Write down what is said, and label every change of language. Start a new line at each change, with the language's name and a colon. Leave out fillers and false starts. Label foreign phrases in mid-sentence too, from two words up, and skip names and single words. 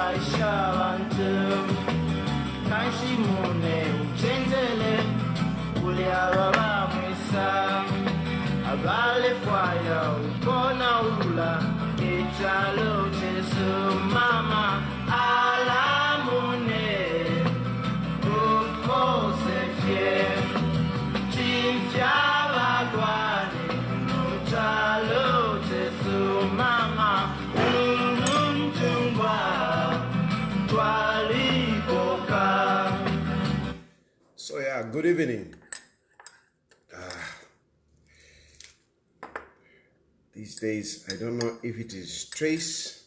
Bemba: shabantum Kashi mune uchendele Uli ababa mwisa Abale fwaya ukona ula Echalo chesu mama Alamune Ukose fie Chilufya bagwane Echalo chesu mama
English: So yeah, good evening. These days, I don't know if it is stress.